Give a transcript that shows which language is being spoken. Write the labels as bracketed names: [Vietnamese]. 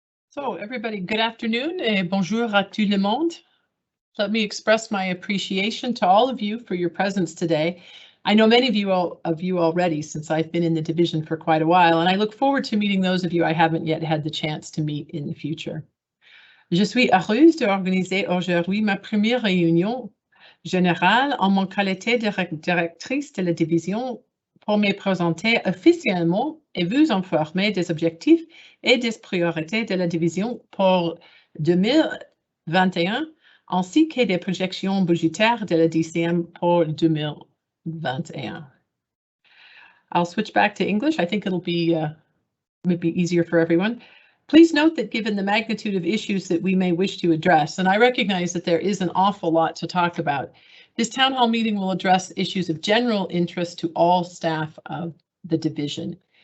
[English] So everybody, good afternoon [French] et bonjour à tout le monde. [English] Let me express my appreciation to all of you for your presence today. I know many of you already since I've been in the division for quite a while, and I look forward to meeting those of you I haven't yet had the chance to meet in the future. [French] Je suis heureuse d'organiser aujourd'hui ma première réunion générale en mon qualité de directrice de la division pour me présenter officiellement et vous informer des objectifs et des priorités de la division pour 2021, ainsi que des projections budgétaires de la DCM pour 2021. [English] I'll switch back to English. I think it'll be maybe easier for everyone. Please note that given the magnitude of issues that we may wish to address, and I recognize that there is an awful lot to talk about, this town hall meeting will address issues of general interest to all staff of the division.